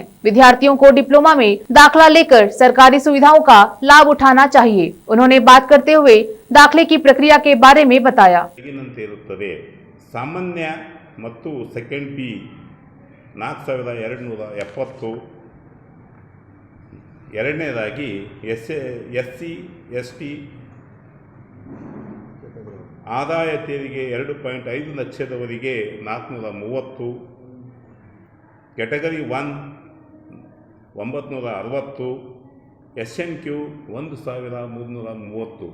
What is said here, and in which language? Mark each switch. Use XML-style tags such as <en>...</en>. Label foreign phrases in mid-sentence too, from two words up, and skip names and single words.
<hi>विद्यार्थियों को डिप्लोमा में दाखिला लेकर सरकारी सुविधाओं का लाभ उठाना चाहिए। उन्होंने बात करते हुए दाखिले की प्रक्रिया के बारे में बताया।</hi> <kn>सामान्य ಮತ್ತು</kn> <en>second P</en> <kn>4270 ಎರಡನೇದಾಗಿ SC ST ಆದಾಯ ತೆರಿಗೆ 2.5 ಲಕ್ಷದವರೆಗೆ 430, ಕ್ಯಾಟಗರಿ 1 960, SNQ 1330.</kn>